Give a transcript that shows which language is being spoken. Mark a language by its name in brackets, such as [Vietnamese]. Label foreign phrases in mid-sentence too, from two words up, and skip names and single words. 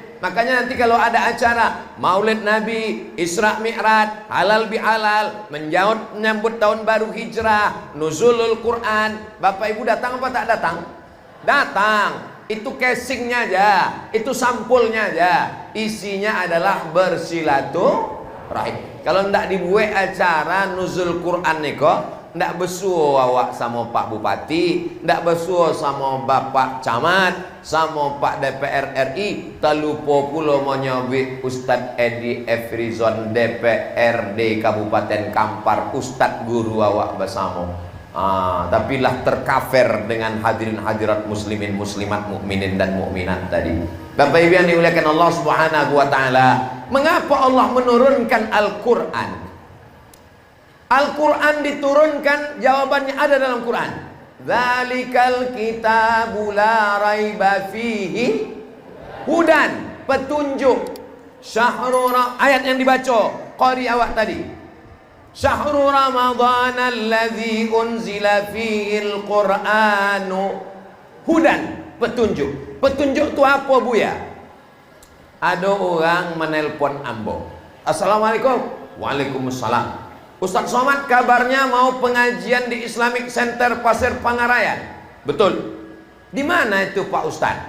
[Indonesian] Makanya nanti kalau ada acara Maulid Nabi, Isra Mi'raj, halal bihalal, menyambut tahun baru Hijrah, nuzulul Quran, Bapak Ibu datang apa tak datang? Datang. Itu casingnya aja, itu sampulnya aja. Isinya adalah bersilaturahim. Kalau ndak dibuat acara nuzul Quran niko, ndak besuo awak sama Pak Bupati, ndak besuo sama Bapak Camat, sama Pak DPR RI, terlupa pula menyobi Ustadz Edi Efrizon DPRD Kabupaten Kampar, Ustadz guru awak bersama. Tapi lah terkafir dengan hadirin hadirat muslimin muslimat mukminin dan mukminat tadi. Bapak Ibu yang dimuliakan Allah [Arabic] سبحانه وتعالى, [Indonesian] mengapa Allah menurunkan Al-Qur'an? Al-Quran diturunkan, jawabannya ada dalam Quran. [Arabic] ذلك الكتاب لا ريب فيه هدى, petunjuk. [Indonesian] Ayat yang dibaca qari awak tadi. [Arabic] شهر رمضان الذي أنزل فيه القرآن هدى, [Indonesian] petunjuk. Petunjuk itu apa Buya? Ada orang menelpon ambo. [Arabic] السلام عليكم. وعليكم السلام. [Indonesian] Ustaz Somad kabarnya mau pengajian di Islamic Center Pasir Pangarayan. Betul. Di mana itu Pak Ustaz?